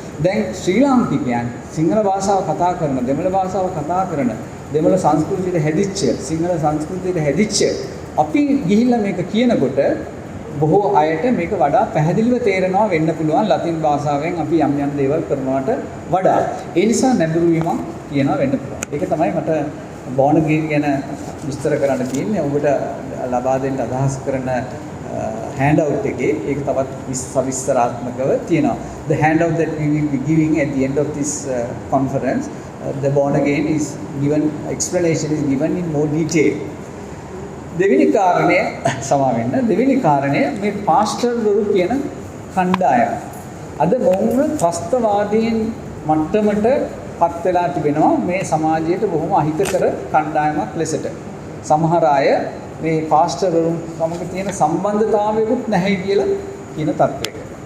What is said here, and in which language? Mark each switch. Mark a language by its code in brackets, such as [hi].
[si] දැන් ශ්‍රී ලාංකිකයන් සිංහල භාෂාව කතා කරන, දෙමළ භාෂාව කතා කරන, දෙමළ සංස්කෘතියට හැදිච්ච, සිංහල සංස්කෘතියට හැදිච්ච අපි ගිහිල්ලා මේක කියනකොට බොහෝ අයට මේක වඩා පැහැදිලිව තේරෙනවා වෙන්න පුළුවන් ලතින් භාෂාවෙන් අපි යම් යම් දේවල් කරනවට වඩා. ඒ නිසා නැඹුරු වීමක් කියනවා වෙන්න පුළුවන්. ඒක තමයි මට born again ගැන විස්තර කරන්න තියෙන්නේ. ඔබට ලබා දෙන්න අදහස් කරන handout එකේ ඒක තවත් සවිස්තරාත්මකව තියෙනවා. [en] The handout that we will be giving at the end of this conference, the born again is given, explanation is given in more detail. [si] දෙවෙනි කාරණය සමාවෙන්න. දෙවෙනි කාරණය මේ පාස්ටර්වරු කියන කණ්ඩායම. අද මොවුන් ත්‍රස්තවාදීන් මට්ටමට පත් වෙලා තිබෙනවා මේ සමාජයට බොහොම අහිතකර කණ්ඩායමක් ලෙසට. සමහර අය මේ පාස්ටර්වරුන් සමග තියෙන සම්බන්ධතාවයකුත් නැහැ කියලා කියන තත්ත්වයක.